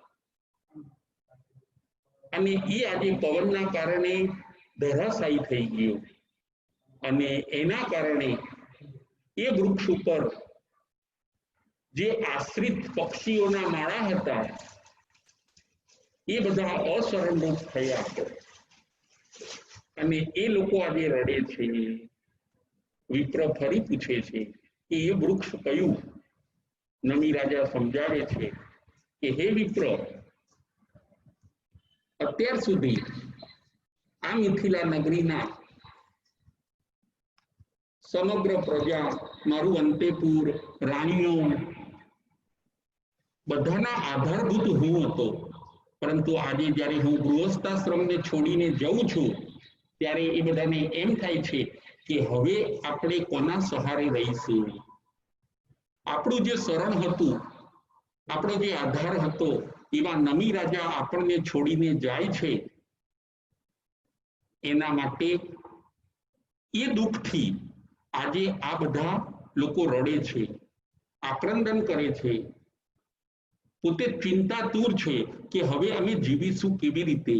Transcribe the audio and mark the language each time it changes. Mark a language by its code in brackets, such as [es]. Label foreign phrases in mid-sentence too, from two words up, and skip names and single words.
[gu] અને એ આજે પવનના કારણે ધરાશાયી થઈ ગયું અને એના કારણે એ વૃક્ષ ઉપર જે આશ્રિત પક્ષીઓના માળા હતા એ બધા અશરણરૂપ થયા અને એ લોકો આજે રડે છે। વિપ્ર ફરી પૂછે છે કે એ વૃક્ષ કયું? નમી રાજા સમજાવે છે કે હે વિપ્ર અત્યાર સુધી આ મિથિલા નગરીના સમગ્ર પ્રજા મારું અંતેપુર રાણીઓ બધાના આધારભૂત હું હતો, પરંતુ આજે જ્યારે હું ગૃહસ્થાશ્રમ ને છોડીને જાઉં છું ત્યારે એ બધાને એમ થાય છે કે હવે આપણે કોના સહારે રહીશું। આપણું જે શરણ હતું, આપણો જે આધાર હતો એવા નમી રાજા આપણને છોડીને જાય છે એના માટે એ દુઃખથી આજે આ બધા લોકો રડે છે, આક્રંદન કરે છે, પોતે ચિંતાતુર છે કે હવે અમે જીવીશું કેવી રીતે।